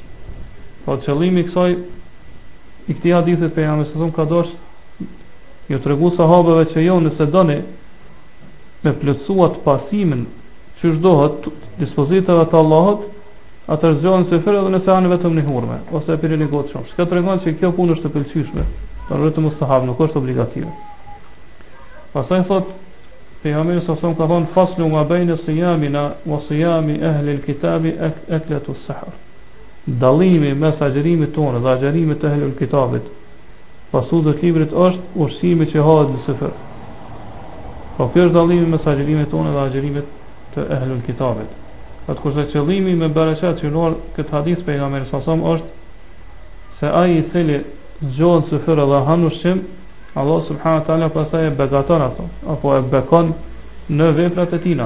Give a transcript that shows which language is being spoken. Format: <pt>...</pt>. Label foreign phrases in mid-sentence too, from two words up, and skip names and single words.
<sq>Po qëllimi i këtij hadithit pejgamberi sa ka dashur ju tregu sahabëve që jo nëse doni me plotësuar pasimin që çdohet dispozitave të Allahut, atëherë zgjohen syfyr edhe nëse hanin vetëm një hurme ose e pini një gotë qumsht. Kjo tregon që kjo punë është e pëlqyeshme, por vetëm mustahab, nuk është obligative. Pastaj thot pejgamberi sa ka thonë,</sq> <ar>"فصل ما بين صيامنا وصيام أهل الكتاب أكلة السحر."</ar> <sq>Dallimi mes agjërimit tonë dhe agjërimit të</sq> <ar>أهل الكتاب,</ar> <sq>pasuesve të librit, është ushqimi që hahet në syfyr. Po ky është dallimi mes agjërimit tonë dhe agjërimit të</sq> <ar>أهل الكتاب.</ar> <sq>Atë kurse qëllimi me bereqet që në këtë hadith pejgamberi sa është se ai i cili zgjohet syfyr dhe han ushqim, Allah</sq> <ar>سبحانه وتعالى</ar> <sq>pastaj e begaton ato, apo e bekon në veprat e tina.</sq>